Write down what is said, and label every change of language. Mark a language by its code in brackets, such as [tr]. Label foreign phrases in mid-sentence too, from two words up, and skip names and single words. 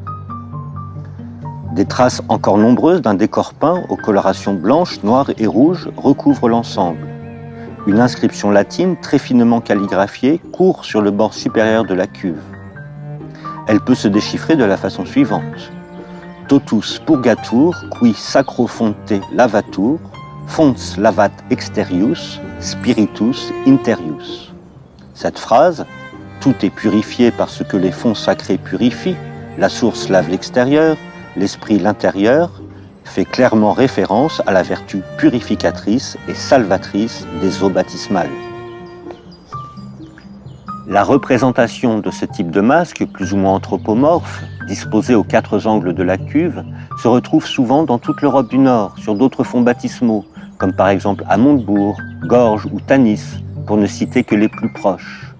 [fr] Des traces encore nombreuses d'un décor peint aux colorations blanches, noires et rouges recouvrent l'ensemble. Une inscription latine très finement calligraphiée court sur le bord supérieur de la cuve. Elle peut se déchiffrer de la façon suivante. [la] Totus purgatur, qui sacro fonte lavatur, fons lavat exterius, spiritus interius. [fr] Cette phrase, tout est purifié par ce que les fonds sacrés purifient, la source lave l'extérieur, l'esprit l'intérieur, fait clairement référence à la vertu purificatrice et salvatrice des eaux baptismales. La représentation de ce type de masque, plus ou moins anthropomorphe, disposé aux quatre angles de la cuve, se retrouve souvent dans toute l'Europe du Nord, sur d'autres fonds baptismaux, comme par exemple à Montebourg, Gorges ou Tanis, pour ne citer que les plus proches.